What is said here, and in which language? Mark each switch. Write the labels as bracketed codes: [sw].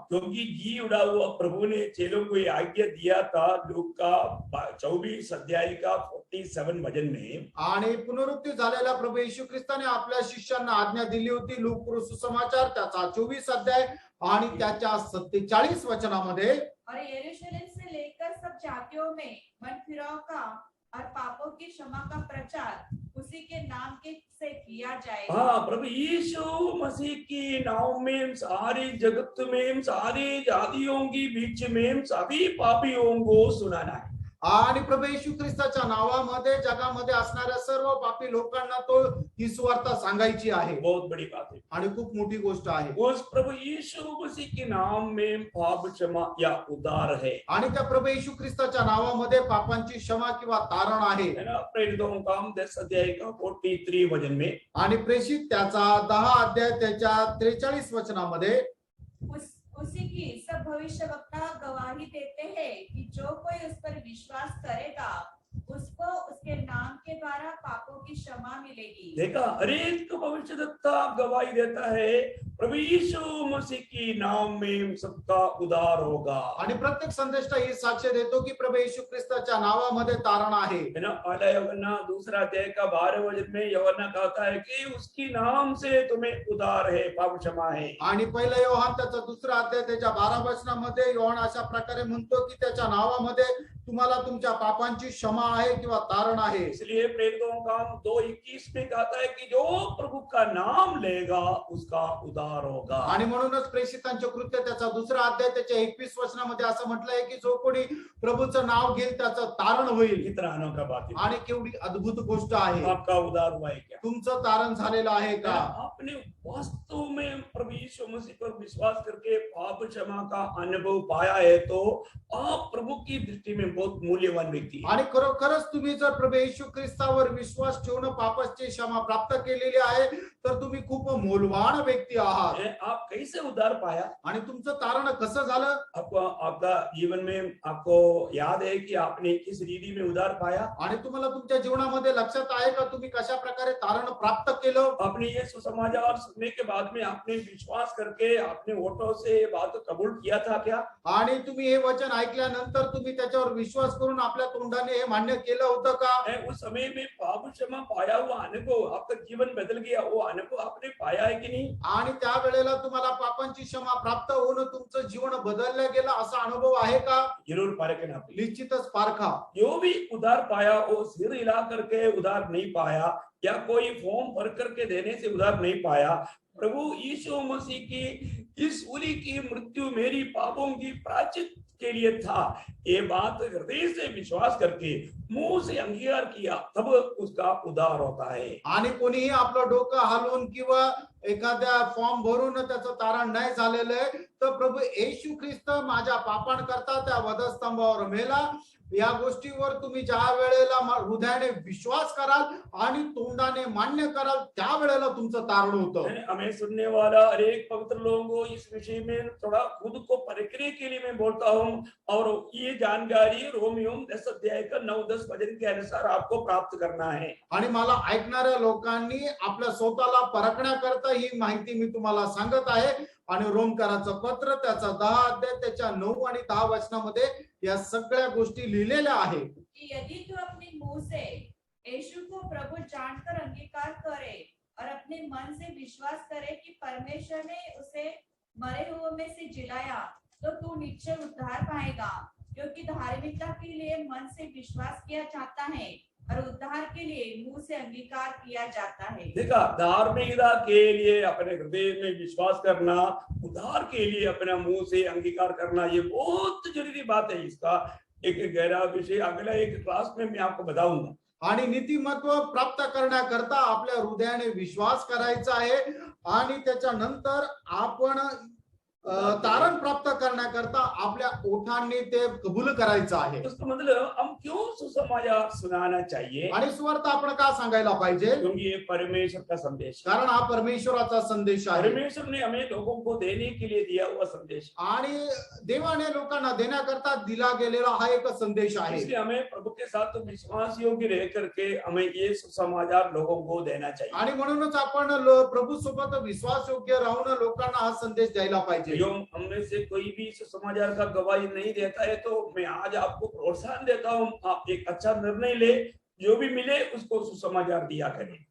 [hi] क्योंकि जी उड़ा हुआ प्रभु ने चेलों को ये आज्ञा दिया था लूक का 24 अध्याय का 47 वचन में. [mr] आणि पुनरुत्थित झालेल्या प्रभू येशू ख्रिस्ताने आपल्या शिष्यांना आज्ञा दिली होती लूक सुसमाचार त्याचा 24 अध्याय आणि त्याच्या 47 वचनामध्ये, [hi] और यरूशलेम से लेकर सब जातियों में मन फिराव का और पापों की क्षमा का प्रचार उसी के नाम के से किया जाएगा. हाँ, प्रभु यीशु मसीह की नाम में सारी जगत में सारी जातियों की बीच में सभी पापियों को सुनाना है. [mr] आणि प्रभू येशू ख्रिस्ताच्या नावामध्ये जगामध्ये असणाऱ्या सर्व पापी लोकांना तो ही सुवार्ता सांगायची आहे. [hi] बहुत बड़ी बात है. [mr] आणि खूप मोठी गोष्ट आहे. [hi] उस प्रभु यीशु मसीह के नाम में पाप क्षमा या उद्धार है. [mr] आणि त्या प्रभू येशू ख्रिस्ताच्या नावामध्ये पापांची क्षमा किंवा तारण आहे. [hi] है ना. प्रेरितों का 10 अध्याय का 43 वचन में, [mr] आणि प्रेषित त्याचा 10 अध्याय त्याच्या 43 वचनामध्ये, [hi] उसी की सब भविष्यवक्ता गवाही देते हैं कि जो कोई उस पर विश्वास करेगा उसको उसके नाम के द्वारा पापों की क्षमा मिलेगी. देखा, हर एक भविष्यद्वक्ता गवाही देता है प्रभु यीशु मसीह की नाम में सबका उद्धार होगा. [mr] आणि प्रत्येक संदेष्टा ही साक्ष देतो की प्रभू येशू ख्रिस्ताच्या नावामध्ये तारण आहे. [hi] है ना. पहला यूहन्ना 2 अध्याय का 12 वचन में यूहन्ना कहता है कि उसकी नाम से तुम्हें उद्धार है, पाप क्षमा है. [mr] आणि पहिला योहान त्याचा 2 अध्याय त्याच्या 12 वचनामध्ये योहान अशा प्रकारे म्हणतो की त्याच्या नावामध्ये तुम्हाला तुमच्या पापांची क्षमा आहे किंवा तारण आहे. [hi] इसलिए प्रेरितों का 2:21 में कहता है कि जो प्रभु का नाम लेगा उसका उद्धार होगा. [mr] आणि म्हणूनच प्रेषितांचे कृत्य त्याचा 2 अध्याय त्याच्या 21 वचनामध्ये असं म्हटलंय की जो कोणी प्रभूचं नाव घेईल त्याचं तारण होईल. [hi] कितना अनोखा बात है. [mr] आणि केवढी अद्भुत गोष्ट आहे. [hi] आपका उद्धार हुआ है क्या? [mr] तुमचं तारण झालेलं आहे का? [hi] आपने वास्तव में प्रभु यीशु मसीह पर विश्वास करके पाप क्षमा का अनुभव पाया है तो आप प्रभु की दृष्टी में बहुत मूल्यवान व्यक्ति है. [mr] आणि खरोखरच तुम्ही जर प्रभू येशू ख्रिस्तावर विश्वास ठेवून पापाची क्षमा प्राप्त केलेली आहे तर तुम्ही खूप मूल्यवान व्यक्ती आहात. [hi] आप कैसे उद्धार पाया? [mr] आणि तुमचं तारण कसं झालं? [hi] आपको आपका जीवन में आपको याद है कि आपने किस रीति में उद्धार पाया? [mr] आणि तुम्हाला तुमच्या जीवनामध्ये लक्षात आहे का तुम्ही कशा प्रकारे तारण प्राप्त केलं? [hi] आपने ये सुसमाचार सुनने के बाद में आपने विश्वास करके आपने होठों से ये बात कबूल किया था क्या? [mr] आणि तुम्ही हे वचन ऐकल्यानंतर तुम्ही त्याच्यावर विश्वास करून आपल्या तोंडाने हे मान्य केलं होतं का? [hi] उस समय में पाप क्षमा पाया हुआ अनुभव आपका जीवन बदल गया, वो अनुभव आपने पाया है कि नहीं? [mr] आणि त्या वेळेला तुम्हाला पापांची क्षमा प्राप्त होऊन तुमचं जीवन बदललं गेलं असा अनुभव आहे का? [hi] जरूर परखना. [mr] निश्चितच पारखा. [hi] जो भी उधार पाया वो सिर हिला करके उधार नहीं पाया या कोई फॉर्म भर करके देने से उधार नहीं पाया. प्रभु यीशु मसीह की इस सूली की मृत्यु मेरी पापों की प्रायश्चित के लिए था, ये बात हृदय से विश्वास करके मुंह से अंगीकार किया तब उसका उद्धार होता है. [mr] आणि कोणीही आपलं डोकं हलवून किंवा एखाद्या फॉर्म भरून त्याचं तारण नाही झालेलं आहे तर प्रभू येशू ख्रिस्त माझ्या पापांकरता त्या वधस्तंभावर मेला या गोष्टीवर तुम्ही ज्या वेळेला हृदयाने विश्वास कराल आणि तोंडाने मान्य कराल त्या वेळेला तुमचं तारण होतं. [hi] हमें सुनने वाला हर एक पवित्र लोगों को इस विषय में थोड़ा खुद को परखने के लिए मैं बोलता हूँ और ये जानकारी रोमियो 10 अध्याय का 9-10 वचन के अनुसार आपको प्राप्त करना है. [mr] आणि मला ऐकणाऱ्या लोकांनी आपल्या स्वतःला परखण्याकरता ही माहिती मी तुम्हाला सांगत आहे. आणि रोमकराचं पत्र त्याचा 10 अध्याय त्याच्या 9 आणि 10 वचनामध्ये या सगळ्या गोष्टी लिहिलेल्या आहेत. [hi] कि यदि तू अपने मुंह से यीशु को प्रभु जानकर अंगीकार करे और अपने मन से विश्वास करे कि परमेश्वर ने उसे मरे हुए में से जिलाया तो तू निश्चय उद्धार पाएगा, क्योंकि धार्मिकता के लिए मन से विश्वास किया जाता है और उद्धार के लिए मुंह से अंगीकार किया जाता है। देखा, धार्मिकता के लिए अपने हृदय में विश्वास करना, उद्धार के लिए अपना मुंह से अंगीकार करना, ये बहुत जरूरी बात है। इसका एक गहरा विषय अगला एक क्लास में मैं आपको बताऊंगा। [mr] आणि नीतिमत्व प्राप्त करण्याकरता आपल्या हृदयाने विश्वास करायचा आहे आणि त्याच्यानंतर आपण तारण प्राप्त करण्याकरता आपल्या ओठांनी ते कबूल करायचं आहे। [hi] उसका मतलब हम क्यों सुसमाचार सुनाना चाहिए? [mr] आणि सुवार्ता आपण का सांगायला पाहिजे? [hi] क्योंकि ये परमेश्वर का संदेश है। [mr] कारण हा परमेश्वराचा संदेश आहे [hi] परमेश्वर ने हमें लोगों को देने के लिए दिया हुआ संदेश है। [mr] आणि देवाने लोकांना देण्याकरता दिला गेलेला हा एक संदेश आहे। [hi] इसलिए हमें प्रभु के साथ विश्वास योग्य रह करके हमें ये सुसमाचार लोगों को देना चाहिए। [mr] आणि म्हणूनच आपण प्रभू सोबत विश्वास योग्य राहून लोकांना हा संदेश द्यायला पाहिजे। [hi] हमने से कोई भी सुसमाचार का गवाही नहीं देता है तो मैं आज आपको प्रोत्साहन देता हूँ, आप एक अच्छा निर्णय ले, जो भी मिले उसको सुसमाचार दिया करें।